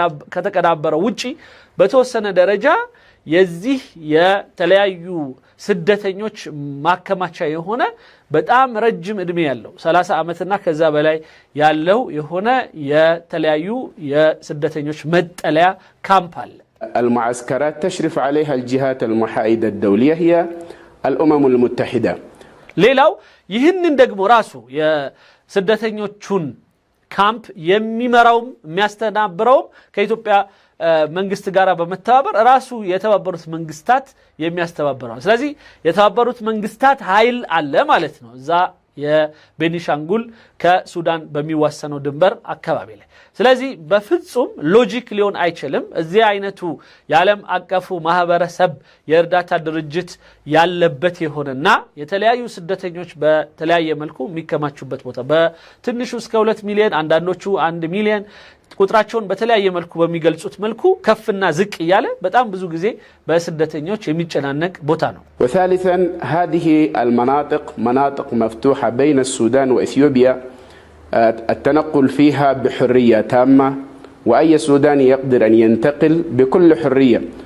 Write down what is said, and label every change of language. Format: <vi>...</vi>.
<am>ከተቀናበረው ውጪ በተወሰነ ደረጃ የዚህ የተለያዩ ስደተኞች ማከማቻ የሆነ በጣም ረጅም እድሜ ያለው 30 ዓመትና ከዛ በላይ ያለው የሆነ የተለያዩ የስደተኞች መጠለያ ካምፕ አለ።</am> <ar>المعسكرات تشرف عليها الجهات المحايدة الدولية هي الأمم المتحدة.</ar> <am>ሌላው ይህንን ደግሞ ራሱ የስደተኞቹን ካምፕ የሚመራውም የሚያስተናብረውም ከኢትዮጵያ መንግስት ጋር በመተባበር ራሱ የተባበሩት መንግስታት የሚያስተባብረው። ስለዚህ የተባበሩት መንግስታት ኃይል አለ ማለት ነው እዛ የቤኒሻንጉል ከሱዳን በሚዋሰነው ድንበር አካባቢ ላይ። ስለዚህ በፍጹም ሎጂክ ሊሆን አይችልም እዚህ አይነቱ የዓለም አቀፉ ማህበረሰብ የእርዳታ ድርጅት ያለበት የሆነና የተለያዩ ስደተኞች በተለያየ መልኩ የሚከማቹበት ቦታ በትንሹ እስከ 2 ሚሊዮን አንዳንዶቹ 1 ሚሊዮን ቁጥራቸውን በተለያየ መልኩ በሚገልጹት መልኩ ከፍና ዝቅ ያለ በጣም ብዙ ጊዜ በስደተኞች የሚጨናነቅ ቦታ ነው።</am> <ar>وثالثا هذه المناطق مناطق مفتوحة بين السودان وإثيوبيا التنقل فيها بحرية تامة وأي سوداني يقدر أن ينتقل بكل حرية.</ar>